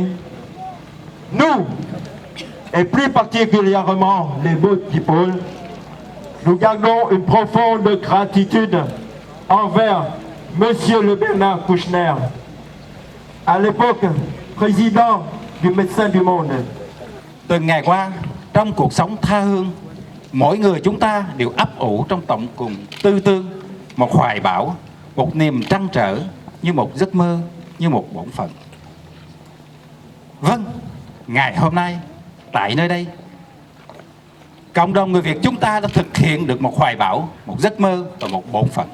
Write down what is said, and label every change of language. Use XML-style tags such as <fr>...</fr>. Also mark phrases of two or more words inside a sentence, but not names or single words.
<fr>Nous, et plus particulièrement les Boat People, nous gardons une profonde gratitude envers Monsieur le Bernard Kouchner, à l'époque président du Médecins du Monde.</fr> <vi>Từng ngày qua, trong cuộc sống tha hương, mỗi người chúng ta đều ấp ủ trong tận cùng tư tư, một hoài bão, một niềm trăn trở, như một giấc mơ, như một bổn phận. Vâng, ngày hôm nay, tại nơi đây, cộng đồng người Việt chúng ta đã thực hiện được một hoài bão, một giấc mơ và một bổn phận.</vi>